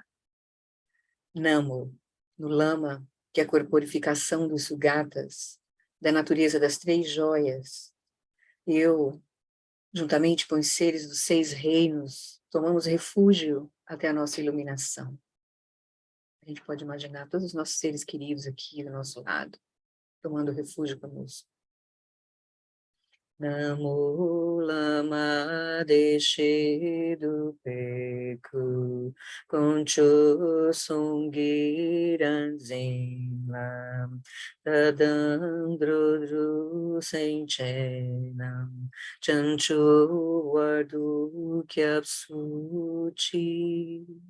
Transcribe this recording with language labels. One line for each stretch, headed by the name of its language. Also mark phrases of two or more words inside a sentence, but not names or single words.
Portuguese: Namo, no lama, que é a corporificação dos sugatas, da natureza das 3 joias, eu, juntamente com os seres dos 6 reinos, tomamos refúgio até a nossa iluminação. A gente pode imaginar todos os nossos seres queridos aqui do nosso lado, tomando refúgio conosco.
Tibetan: ན་མོ་བླ་མ་བདེ་གཤེགས་འདུས་པའི་སྐུ། དཀོན་མཆོག་གསུམ་གྱི་ངོ་བོ་ཉིད། བདག་དང་འགྲོ་དྲུག་སེམས་ཅན་རྣམས། བྱང་ཆུབ་བར་དུ་སྐྱབས་སུ་མཆི